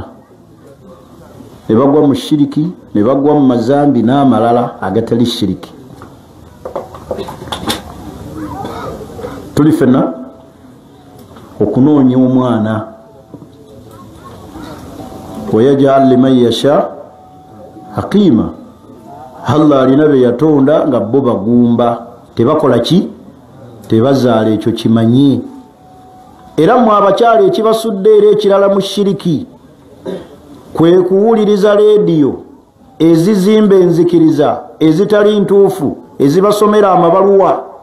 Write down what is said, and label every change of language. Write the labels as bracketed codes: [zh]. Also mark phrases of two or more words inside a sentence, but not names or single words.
[lg] Ne bagwa mu shiriki, ne bagwa mu mazambi n'amalala agatali shiriki. Tuli ffenna okunoonya omwana. [ar] ويجعل لمن يشاء عقيما. [lg] Allah alina be yatonda nga bo bagumba, tebakola ki? Tebazaala ekyo kimanye. Era mu abakyala ekibasudde era ekirala mu shiriki kwe kuwuliriza leediyo ezizimba enzikiriza ezitali ntuufu, ezibasomera amabaluwa.